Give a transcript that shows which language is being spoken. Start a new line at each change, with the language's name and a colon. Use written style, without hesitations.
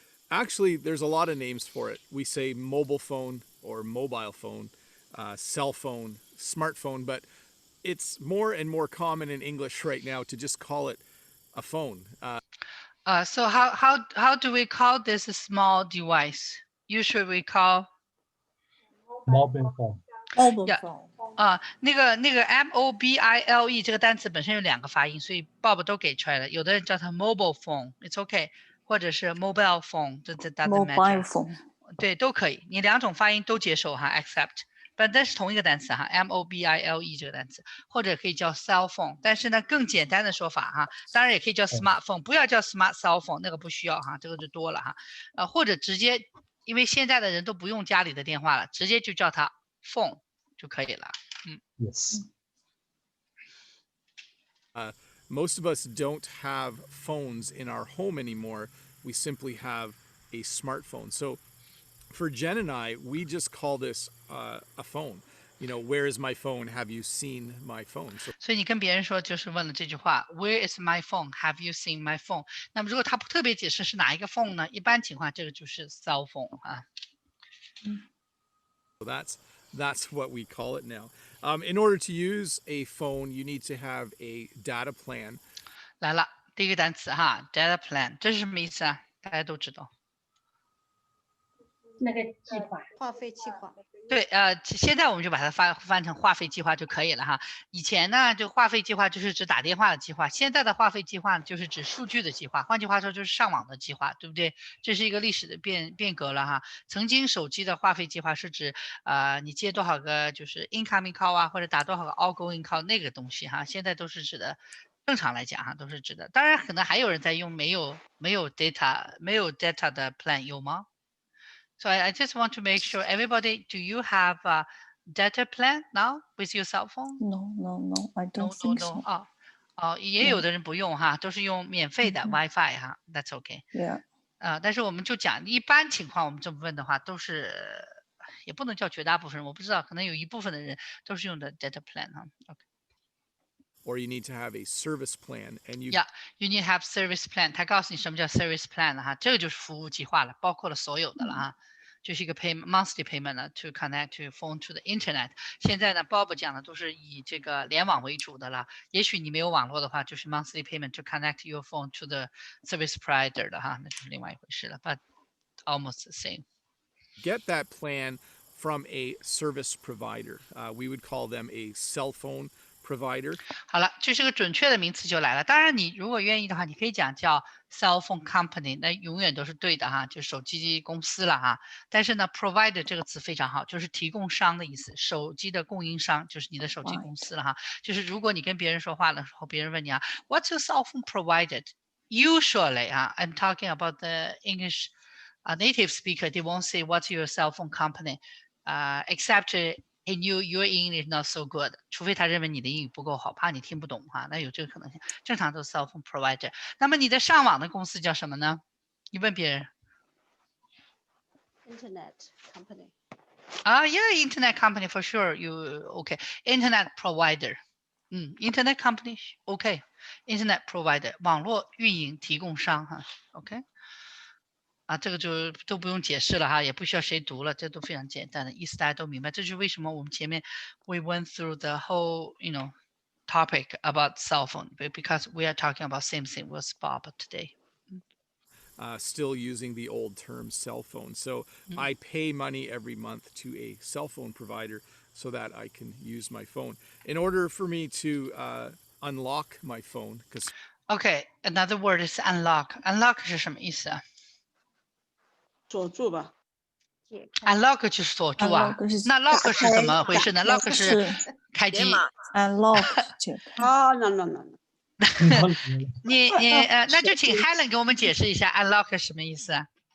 English: Actually, there's a lot of names for it. We say mobile phone or mobile phone. Cell phone, smartphone, but it's more and more common in English right now to just call it a phone. So how do we call this small device? Usually we call mobile phone. Mobile phone.
Chinese: 那个 mobile 这个单词本身有2个发音，所以 Bob 都给出来了。有的人叫它 mobile phone，
English: it's okay，
Chinese: 或者是 mobile phone， 这
English: doesn't matter。 Mobile phone.
Chinese: 对，都可以，你两种发音都接受哈 ，accept。但是同一个单词哈 ，mobile 这个单词，或者可以叫 cell phone， 但是呢更简单的说法哈，当然也可以叫 smartphone， 不要叫 smart cell phone， 那个不需要哈，这个就多了哈，或者直接，因为现在的人都不用家里的电话了，直接就叫它 phone 就可以了。
English: Yes. Most of us don't have phones in our home anymore. We simply have a smartphone. So for Jen and I, we just call this a phone. You know, where is my phone? Have you seen my phone?
Chinese: 所以你跟别人说就是问了这句话 ，
English: Where is my phone? Have you seen my phone?
Chinese: 那么如果他不特别解释是哪一个 phone 呢？一般情况这个就是 cell phone 啊。
English: So that's what we call it now. In order to use a phone, you need to have a data plan.
Chinese: 来了，第一个单词哈 ，data plan， 这是什么意思啊？大家都知道。那个计划，话费计划。对，现在我们就把它翻成话费计划就可以了哈。以前呢，就话费计划就是指打电话的计划，现在的话费计划就是指数据的计划，换句话说就是上网的计划，对不对？这是一个历史的变革了哈。曾经手机的话费计划是指你接多少个就是 incoming call 啊，或者打多少个 outgoing call 那个东西哈，现在都是指的。正常来讲哈，都是指的。当然，可能还有人在用没有 data 的 plan 有吗？
English: So I just want to make sure everybody, do you have a data plan now with your cell phone? No, I don't think so.
Chinese: 也有的人不用哈，都是用免费的 WiFi 哈 ，
English: That's okay. Yeah.
Chinese: 但是我们就讲一般情况，我们这么问的话，都是也不能叫绝大部分人，我不知道，可能有一部分的人都是用的 data plan 哈。
English: Okay. Or you need to have a service plan, and you need to have service plan.
Chinese: 他告诉你什么叫 service plan 了哈，这个就是服务计划了，包括了所有的了哈，就是一个 monthly payment 了
English: to connect to phone to the internet。
Chinese: 现在呢 ，Bob 讲的都是以这个联网为主的了。也许你没有网络的话，就是
English: monthly payment to connect your phone to the service provider
Chinese: 的哈，那就是另外一回事了。
English: But almost the same. Get that plan from a service provider. We would call them a cell phone provider.
Chinese: 好了，这是个准确的名词就来了。当然，你如果愿意的话，你可以讲叫 cell phone company， 那永远都是对的哈，就手机公司了哈。但是呢 ，provider 这个词非常好，就是提供商的意思，手机的供应商就是你的手机公司了哈。就是如果你跟别人说话的时候，别人问你啊 ，
English: What's your cell phone provided? Usually I'm talking about the English native speaker. They won't say What's your cell phone company, except he knew your English not so good，
Chinese: 除非他认为你的英语不够好，怕你听不懂哈，那有这个可能性。正常都是 cell phone provider。那么你的上网的公司叫什么呢？你问别人。
English: Internet company。 Yeah, internet company for sure. You okay? Internet provider。 Internet company OK。
Chinese: Internet provider 网络运营提供商哈 OK。这个就都不用解释了哈，也不需要谁读了，这都非常简单的意思，大家都明白。这就是为什么我们前面
English: we went through the whole topic about cell phone because we are talking about same thing with Bob today. Still using the old term cell phone. So I pay money every month to a cell phone provider so that I can use my phone. In order for me to unlock my phone, because Okay, another word is unlock.
Chinese: Unlock 是什么意思啊？锁住吧，unlock 就是锁住啊。那 lock 是怎么回事呢 ？lock 是开机。
English: unlock no。
Chinese: 那就请 Helen 给我们解释一下 unlock 什么意思啊